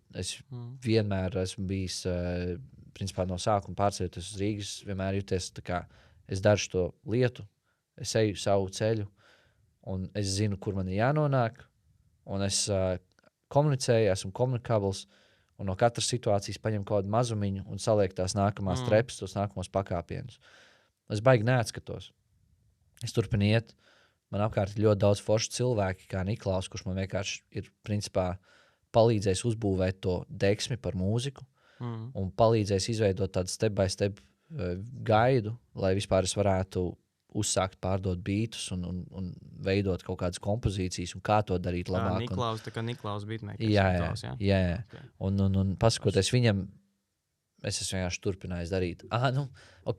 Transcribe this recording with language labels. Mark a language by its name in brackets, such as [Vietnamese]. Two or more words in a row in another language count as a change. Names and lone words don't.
[Latvian] Es vienmēr esmu bijis, principā no sākuma pārceļoties uz Rīgas, vienmēr jūties tā kā es daru to lietu, es eju savu ceļu, un es zinu, kur man ir jānonāk, un es komunicēju, esmu komunikabls, un no katras situācijas paņemu kaut kādu mazumiņu un salieku tās nākamās trepas, tos nākamos pakāpienus. Es baigi neatskatos. Es turpinu iet. Man apkārt ir ļoti daudz foršu cilvēki, kā Niklaus, kurš man vienkārši ir, principā, palīdzējis uzbūvēt to deksmi par mūziku un palīdzējis izveidot tādu [English] step by step [Latvian] gaidu, lai vispār es varētu uzsākt pārdot beatus un veidot kaut kādas kompozīcijas un kā to darīt labāk. Niklaus beatmakers. Jā. Okay. Un pasakoties viņam, es esmu vienkārši turpinājis darīt. Ok.